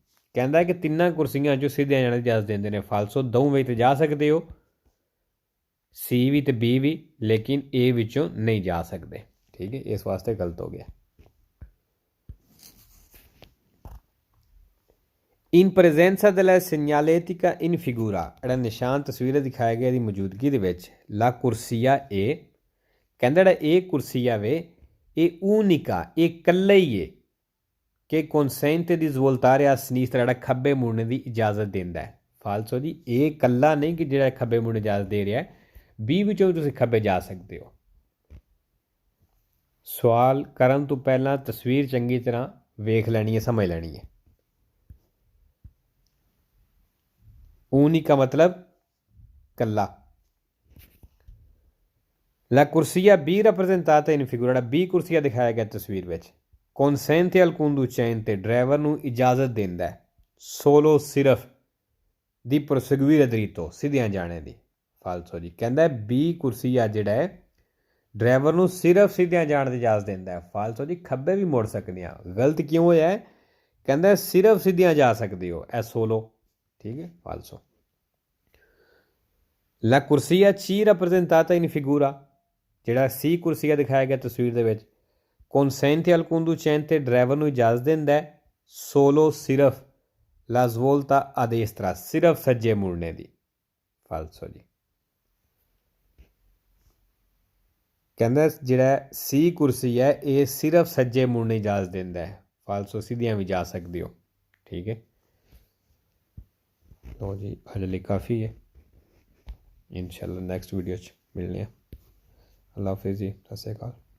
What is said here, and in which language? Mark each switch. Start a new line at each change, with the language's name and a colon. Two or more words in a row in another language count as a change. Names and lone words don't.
Punjabi: ਕਹਿੰਦਾ ਹੈ ਕਿ ਤਿੰਨਾ ਕੁਰਸੀਆਂ ਜੋ ਸਿੱਧੀਆਂ ਜਾਣੇ ਕੀ ਇਜਾਜ਼ਤ ਦੇਂਦੇ ਨੇ ਫਾਲਸੋ ਦੋ ਵੇ ਜਾ ਸਕਦੇ ਹੋ ਸੀ ਭੀ ਤੋ ਬੀ ਭੀ, ਲੇਕਿਨ ਏ ਵਿਚੋਂ ਨਹੀਂ ਜਾ ਸਕਦੇ। ਠੀਕ ਹੈ, ਇਸ ਵਾਸਤੇ ਗਲਤ ਹੋ ਗਿਆ।
Italian: इन presenza della segnaletica in figura,
Punjabi: ਜਿਹੜਾ ਨਿਸ਼ਾਨ ਤਸਵੀਰ ਦਿਖਾਇਆ ਗਿਆ ਦੀ ਮੌਜੂਦਗੀ ਦੇ ਵਿੱਚ ਲਾ ਕੁਰਸੀਆ ਏ, ਕਹਿੰਦਾ ਜਿਹੜਾ ਇਹ ਕੁਰਸੀਆ ਵੇ ਇਹ ਉਨਿਕਾ, ਇਹ ਕੱਲਾ ਹੀ ਹੈ ਕਿ
Italian: consente di svoltare a sinistra,
Punjabi: ਜਿਹੜਾ ਖੱਬੇ ਮੁੜਨੇ ਦੀ ਇਜਾਜ਼ਤ ਦਿੰਦਾ ਹੈ। ਫਾਲਸੋ ਜੀ ਇਹ ਕੱਲਾ ਨਹੀਂ ਕਿ ਜਿਹੜਾ ਖੱਬੇ ਮੁੜਨ ਦੀ ਇਜਾਜ਼ਤ ਦੇ ਰਿਹਾ ਹੈ, ਬੀ ਵਿਚੋਂ ਭੀ ਤੁਸੀਂ ਖੱਬੇ ਜਾ ਸਕਦੇ ਹੋ। ਸਵਾਲ ਕਰਨ ਤੋ ਪਹਿਲਾ ਤਸਵੀਰ ਚੰਗੀ ਤਰ੍ਹਾਂ ਵੇਖ ਲੈਣੀ ਹੈ, ਸਮਝ ਲੈਣੀ ਹੈ। ਊਨੀ ਕਾ ਮਤਲਬ ਕੱਲਾ।
Italian: la corsia B rappresentata in figura,
Punjabi: ਬੀ ਕੁਰਸੀਆ ਦਿਖਾਇਆ ਗਿਆ ਤਸਵੀਰ ਵਿੱਚ
Italian: consente al conducente,
Punjabi: ਡਰਾਈਵਰ ਨੂੰ ਇਜਾਜ਼ਤ ਦਿੰਦਾ ਹੈ ਸੋਲੋ ਸਿਰਫ਼
Italian: di proseguire dritto,
Punjabi: ਸਿੱਧੀਆਂ ਜਾਣੇ ਦੀ। ਫਾਲਸੋ ਜੀ ਕਹਿੰਦਾ ਹੈ ਬੀ ਕੁਰਸੀਆ ਜਿਹੜਾ ਹੈ ਡਰਾਈਵਰ ਨੂੰ ਸਿਰਫ਼ ਸਿੱਧੀਆਂ ਜਾਣੇ ਕੀ ਇਜਾਜ਼ਤ ਦਿੰਦਾ ਹੈ। ਫਾਲਸੋ ਜੀ ਖੱਬੇ ਭੀ ਮੁੜ ਸਕਦੇ ਹੈਂ। ਗਲਤ ਕਿਉਂ ਹੋਇਆ ਹੈ, ਕਹਿੰਦਾ ਹੈ ਸਿਰਫ਼ ਸਿੱਧੀਆਂ ਜਾ ਸਕਦੇ ਹੋ ਏ ਸੋਲੋ। ਠੀਕ ਹੈ,
Italian: falso. la corsia C rappresentata in figura,
Punjabi: ਜਿਹੜਾ ਸੀ ਕੁਰਸੀਆ ਦਿਖਾਇਆ ਗਿਆ ਤਸਵੀਰ ਦੇ ਵਿੱਚ
Italian: consente al conducente,
Punjabi: ਡਰਾਈਵਰ ਨੂੰ ਇਜਾਜ਼ਤ ਦਿੰਦਾ ਹੈ ਸੋਲੋ ਸਿਰਫ਼
Italian: la svolta a destra,
Punjabi: ਸਿਰਫ਼ ਸੱਜੇ ਮੁੜਨੇ ਦੀ। ਫਾਲਸੋ ਜੀ ਕਹਿੰਦਾ ਜਿਹੜਾ ਸੀ ਕੁਰਸੀ ਹੈ ਯੇ ਸਿਰਫ਼ ਸੱਜੇ ਮੁੜਨੇ ਇਜਾਜ਼ਤ ਦਿੰਦਾ ਹੈ। ਫਾਲਸੋ ਸਿੱਧੀਆਂ ਭੀ ਜਾ ਸਕਦੇ ਹੋ। ਠੀਕ ਹੈ, ਲੋ ਜੀ ਅੱਜ ਲਈ ਕਾਫ਼ੀ ਹੈ, ਇੰਸ਼ਾਅੱਲਾ
English: next video
Punjabi: ਮਿਲਣੇ। ਅੱਲਾ ਹਾਫਿਜ਼ ਜੀ, ਸਤਿ ਸ਼੍ਰੀ ਅਕਾਲ।